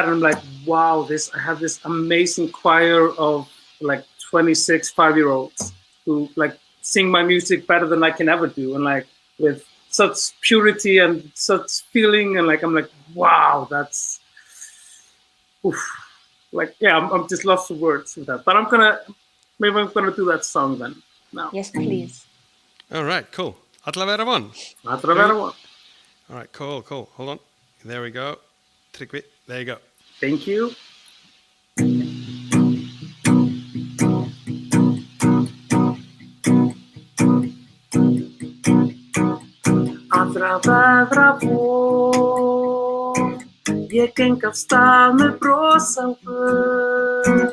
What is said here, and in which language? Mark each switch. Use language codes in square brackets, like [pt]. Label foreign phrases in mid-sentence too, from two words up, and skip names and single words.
[en] And I'm like, wow, I have this amazing choir of like 26 5-year-olds who like sing my music better than I can ever do, and like with such purity and such feeling, and like I'm like, wow, that's like, yeah, I'm just lost for words with that. But maybe I'm gonna do that song then now. Yes, please. All right, cool. [is] Alla vera von. Alla vera von. [en] All right, cool. Hold on. There we go. Tryggvi, there you go. Thank you. [is] Allra veðra von, ég geng af stað með bros á vör.